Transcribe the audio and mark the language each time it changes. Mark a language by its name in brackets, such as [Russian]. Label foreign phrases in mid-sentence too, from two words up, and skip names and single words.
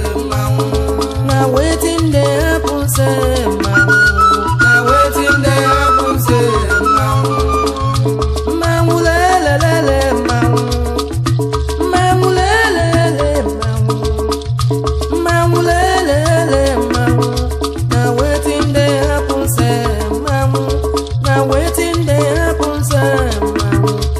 [Nigerian Pidgin] Na wetin dey happen say mmanwụ? Na wetin dey happen say mmanwụ? [Igbo] Mmanwụ lelelele mmanwụ. Mmanwụ lelelele mmanwụ. Mmanwụ lelelele mmanwụ. [Nigerian Pidgin] Na wetin dey happen say mmanwụ? Na wetin dey happen say mmanwụ?